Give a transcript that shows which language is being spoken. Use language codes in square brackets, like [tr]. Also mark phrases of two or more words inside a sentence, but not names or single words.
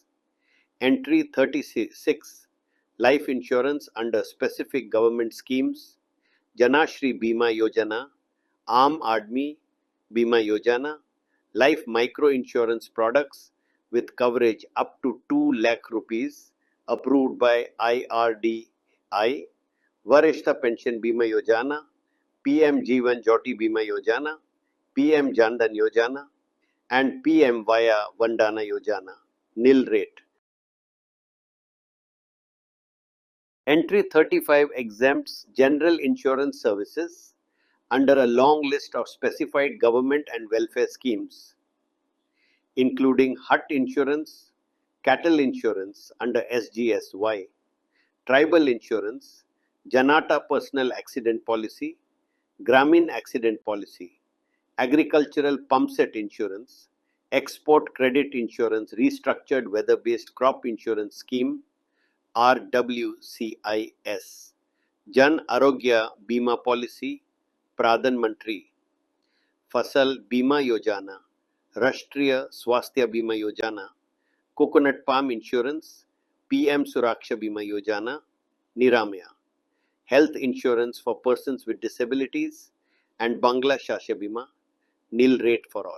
[en] Entry 36. Life insurance under specific government schemes, Janashri Bima Yojana, Aam Aadmi Bima Yojana, life micro insurance products with coverage up to 2 lakh rupees approved by IRDI, Varishta Pension Bima Yojana, PM Jeevan Jyoti Bima Yojana, PM Jan Dhan Yojana, and PM Vaya Vandana Yojana. Nil rate. Entry 35 exempts general insurance services under a long list of specified government and welfare schemes, including hut insurance, cattle insurance under SGSY, tribal insurance, Janata personal accident policy, Gramin accident policy, agricultural pump set insurance, export credit insurance restructured weather-based crop insurance scheme, RWCIS, Jan Arogya Bima Policy, Pradhan Mantri, Fasal Bima Yojana, Rashtriya Swasthya Bima Yojana, Coconut Palm Insurance, PM Suraksha Bima Yojana, Niramya, Health Insurance for Persons with Disabilities, and Bangla Shasha Bima, nil rate for all.